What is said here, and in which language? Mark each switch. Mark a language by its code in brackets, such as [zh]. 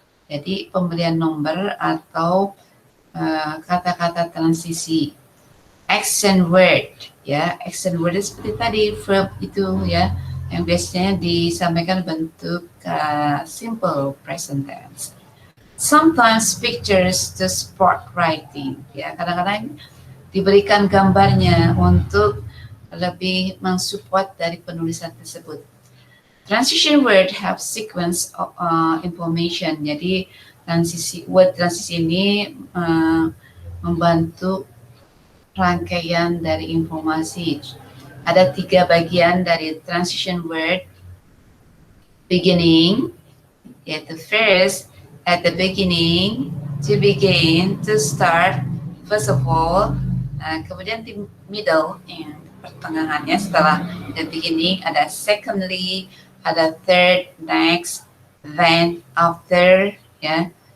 [id] Jadi pemberian nomor atau kata-kata transisi. Action word, ya, action word seperti tadi verb itu, ya, yang biasanya disampaikan bentuk simple present tense. [en] Sometimes pictures to support writing. [id] Ya, kadang-kadang diberikan gambarnya untuk lebih mensupport dari penulisan tersebut. [en] Transition word have sequence of information. [id] Jadi word transisi ini membantu rangkaian dari informasi. Ada 3 bagian dari transition word. [en] Beginning, yaitu first, at the beginning, to begin, to start, first of all. [id] Kemudian di middle, pertengahannya setelah the beginning, ada secondly, ada third, next, then, after, ya.